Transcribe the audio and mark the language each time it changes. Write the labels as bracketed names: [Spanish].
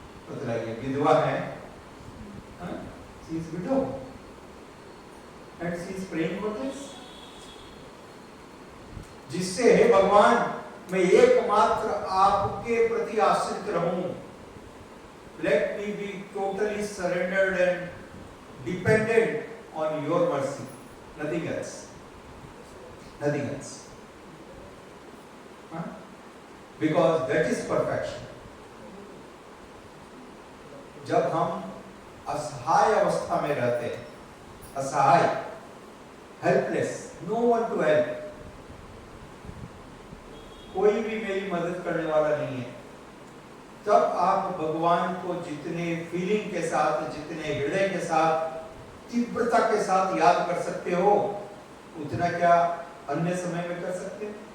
[Hindi] बताइए, विधवा है, [English] she is widow and she is praying for this, [Hindi] जिससे हे भगवान मैं एकमात्र आपके प्रति आश्रित रहूं। [English] Let me be totally surrendered and dependent on your mercy, nothing else, nothing else, because that is perfection. [Hindi] जब हम असहाय अवस्था में रहते हैं, असहाय, helpless, [English] no one to help, [Hindi] कोई भी मेरी मदद करने वाला नहीं है, तब आप भगवान को जितने फीलिंग के साथ, जितने हृदय के साथ, तीव्रता के साथ याद कर सकते हो, उतना क्या अन्य समय में कर सकते हैं?